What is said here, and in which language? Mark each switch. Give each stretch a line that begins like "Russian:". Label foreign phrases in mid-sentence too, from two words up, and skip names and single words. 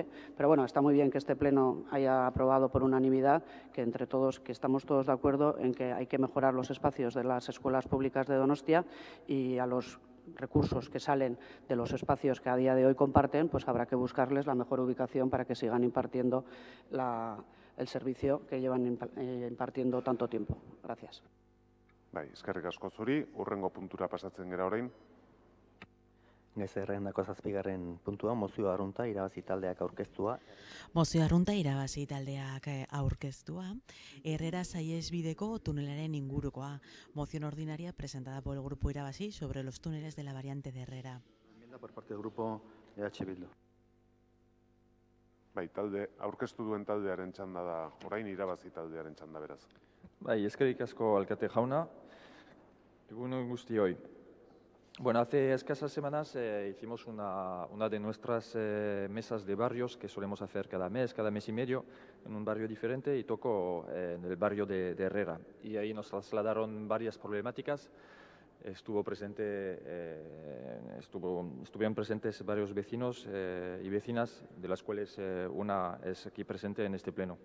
Spanish: Pero bueno, está muy bien que este Pleno haya aprobado por unanimidad, que entre todos, que estamos todos de acuerdo en que hay que mejorar los espacios de las escuelas públicas de Donostia y a los recursos que salen de los espacios que a día de hoy comparten, pues habrá que buscarles la mejor ubicación para que sigan impartiendo el servicio que llevan impartiendo tanto tiempo. Gracias.
Basque: Bai, eskerrik asko zuri, hurrengo puntura pasatzen gera orain. Gai zerrendako 7. puntua, mozio arrunta irabazi taldeak aurkeztua. Mozio arrunta irabazi taldeak aurkeztua. Herrera Saihesbideko tunelaren ingurukoa.
Spanish: Moción ordinaria presentada por el grupo Irabazi sobre los túneles de la variante de Herrera. Enmienda por parte del grupo EH Bildu. Bai, aurkeztu duen taldearen txanda da, orain irabazi taldearen txanda beraz.
Basque: Bai, eskerrik asko alkate jauna. Egun guztioi.
Spanish: Bueno, hace escasas semanas hicimos una de nuestras mesas de barrios que solemos hacer cada mes y medio, en un barrio diferente, y tocó en el barrio de Herrera. Y ahí nos trasladaron varias problemáticas. Estuvieron presentes varios vecinos y vecinas, de las cuales una es aquí presente en este pleno.